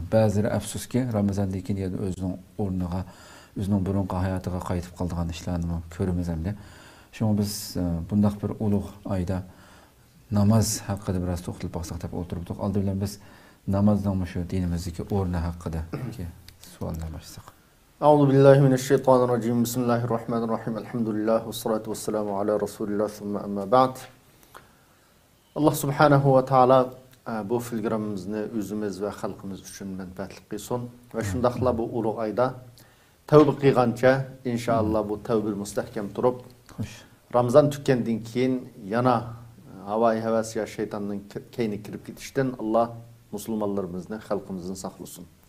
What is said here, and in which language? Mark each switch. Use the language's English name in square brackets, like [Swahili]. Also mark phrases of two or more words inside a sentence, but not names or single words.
[Uzbek] Ba'zilari afsuski Ramazondan keyin yana o'zining o'rniga, o'zining burungi hayotiga qaytib qolgan ishlarni ko'ramiz hamda. Shunga biz bunday bir ulug' oyda namoz haqida biroz to'xtalib qolsak deb o'tiribdik. Oldin bilan biz namozning shu dinimizdagi o'rni haqida savollar boshlasak. [Arabic] أعوذ بالله من الشيطان الرجيم. بسم الله الرحمن الرحيم. الحمد لله والصلاة والسلام على رسول الله ثم أما بعد. [Uzbek] Allah [Arabic] سبحانه وتعالى [Uzbek] bu filgramimizni o'zimiz va xalqimiz uchun manfaatli qilsin va shundaqla bu ulug' oyda tavba qilgancha inshaalloh bu tavba mustahkam turib, Ramazon tugandan keyin yana havoyi havas ya shaytonning keyni kirib ketishdan Allah musulmonlarimizni, xalqimizni saqlasin.